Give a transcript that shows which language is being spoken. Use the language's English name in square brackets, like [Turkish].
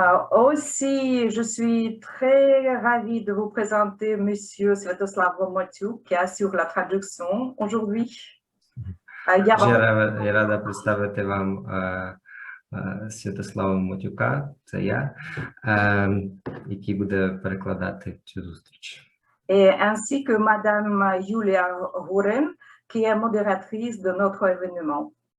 [French] Aussi, je suis très ravie de vous présenter Monsieur Sviatoslav Motyuk qui assure la traduction aujourd'hui. [Ukrainian] Я рада представити вам Святослава Мотюка, це я, який буде перекладати цю зустріч. [French] Et ainsi que Madame Julia Huren, qui est modératrice de notre événement.